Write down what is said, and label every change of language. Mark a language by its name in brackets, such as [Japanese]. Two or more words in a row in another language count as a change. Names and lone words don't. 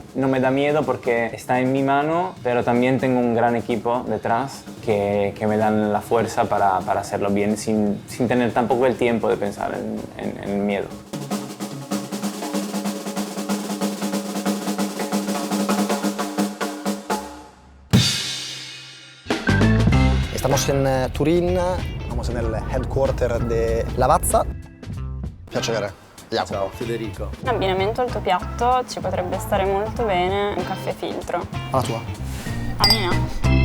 [Spanish] No me da miedo porque está en mi mano, pero también tengo un gran equipo detrás que me dan la fuerza para hacerlo bien, sin tener tampoco el tiempo de pensar en miedo. Estamos en Turín, vamos en el headquarter de Lavazza. [Italian] Piacere. Ciao Federico. In abbinamento al tuo piatto ci potrebbe stare molto bene un caffè filtro. Alla tua. Amina.